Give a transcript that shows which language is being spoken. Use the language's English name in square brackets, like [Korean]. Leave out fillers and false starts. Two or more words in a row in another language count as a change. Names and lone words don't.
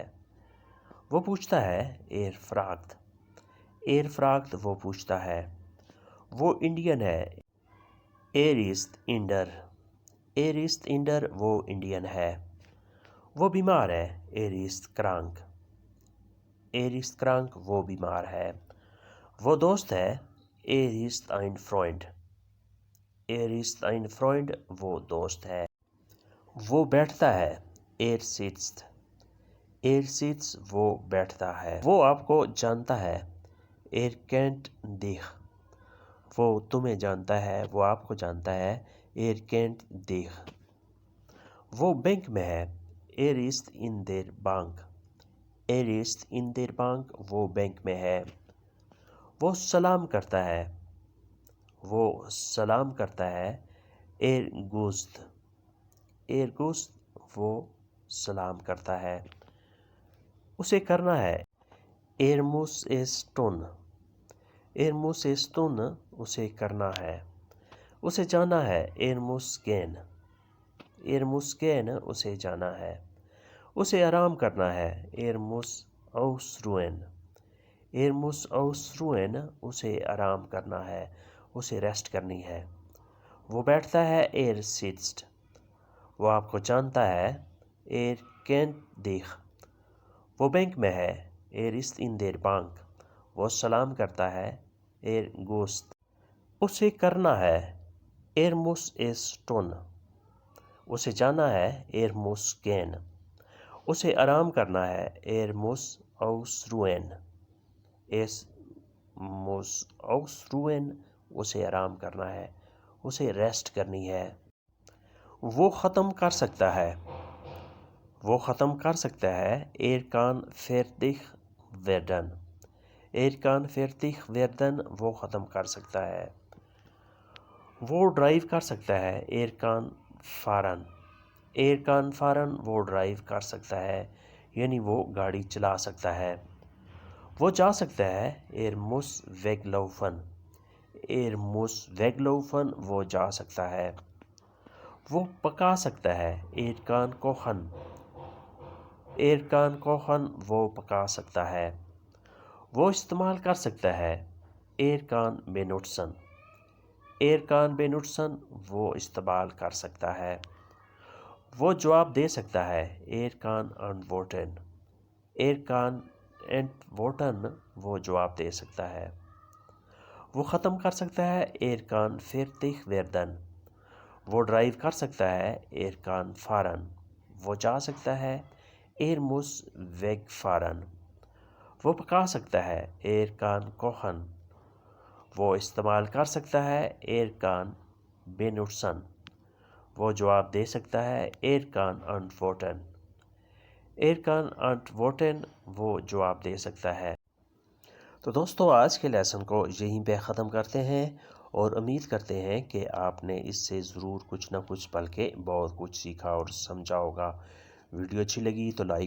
[Urdu] وہ پوچھتا ہے [German] er fragt. er fragt [Urdu] وہ پوچھتا ہے. وہ انڈین ہے [German] er ist Inder. er ist Inder [Urdu] وہ انڈین ہے۔ وہ بیمار ہے [German] er ist krank. er ist krank [Urdu] وہ بیمار ہے. وہ دوست ہے [German] er ist ein Freund er ist ein Freund [Urdu] وہ دوست ہے وہ بیٹھتا ہے [German] er sitzt [Urdu] وہ بیٹھتا ہے وہ آپ کو جانتا ہے [German] er kennt dich [Urdu] وہ تمہیں جانتا ہے وہ آپ کو جانتا ہے [German] er kennt dich [Urdu] وہ بینک میں ہے [German] er ist in der Bank [Urdu] وہ بینک میں ہے وہ سلام کرتا ہے [German] er grüßt [Urdu] وہ سلام کرتا ہے اسے کرنا ہے [German] er muss es tun [Urdu] اسے کرنا ہے اسے جانا ہے [German] er muss [Urdu] gehen اسے جانا ہے اسے آرام کرنا ہے [German] er muss ausruhen [Urdu] اسے آرام کرنا ہے اسے ریسٹ کرنی ہے وہ بیٹھتا ہے [German] er sitzt [Urdu] وہ آپ کو جانتا ہے [German] er kennt dich [Urdu] وہ بینک میں ہے [German] er ist in der Bank [Urdu] وہ سلام کرتا ہے [German] er grüßt [Urdu] اسے کرنا ہے [German] er muss es tun [Urdu] اسے جانا ہے [German] er muss gehen [Urdu] اسے آرام کرنا ہے [German] er muss ausruhen [Urdu] اسے آرام کرنا ہے اسے ریسٹ کرنی ہے وہ ختم کر سکتا ہے [German] er kann fertig werden [Urdu] وہ ختم کر سکتا ہے وہ ڈرائیو کر سکتا ہے [German] er kann fahren [Urdu] وہ ڈرائیو کر سکتا ہے یعنی وہ گاڑی چلا سکتا ہے وہ جا سکتا ہے [German] er muss [Urdu] weglaufen وہ جا سکتا ہے وہ پکا سکتا ہے [German] er kann kochen [Urdu] وہ پکا سکتا ہے وہ استعمال کر سکتا ہے [German] er kann [Urdu] benutzen وہ استعمال کر سکتا ہے وہ جواب دے سکتا ہے [German] er kann antworten [Urdu] وہ جواب دے سکتا ہے وہ ختم کر سکتا ہے [German] er kann fertig werden [Urdu] وہ ڈرائیو کر سکتا ہے [German] er kann fahren [Urdu] وہ جا سکتا ہے [German] er muss wegfahren [Urdu] وہ پکا سکتا ہے [German] er kann kochen [Urdu] وہ استعمال کر سکتا ہے [German] er kann benutzen [Urdu] وہ جواب دے سکتا ہے [German] er kann [Urdu] antworten وہ جواب دے سکتا ہے تو دوستو آج کے لیسن کو یہیں پہ ختم کرتے ہیں اور امید کرتے ہیں کہ آپ نے اس سے ضرور کچھ نہ کچھ بلکہ بہت کچھ سیکھا اور سمجھا ہوگا ویڈیو اچھی لگی تو لائک